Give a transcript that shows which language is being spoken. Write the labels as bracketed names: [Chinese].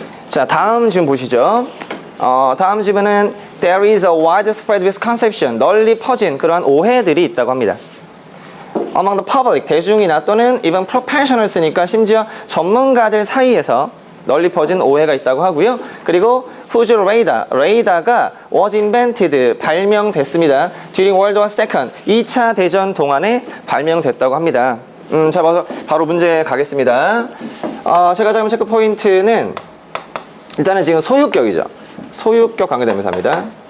[Korean] 자, 다음 질문 보시죠. 다음 질문은 [English] There is a widespread misconception, [Korean] 널리 퍼진 그러한 오해들이 있다고 합니다. [English] Among the public, [Korean] 대중이나 또는 [English] even professionals [Korean] 니까 심지어 전문가들 사이에서 널리 퍼진 오해가 있다고 하고요. 그리고 [English] whose radar, [Korean] 레이더가 [English] was invented, [Korean] 발명됐습니다. [English] During World War II, [Korean] 2차 대전 동안에 발명됐다고 합니다. 자, 바로 문제 가겠습니다. 제가 잡은 체크 포인트는 일단은 지금 소유격이죠. 소유격 관계대명사입니다.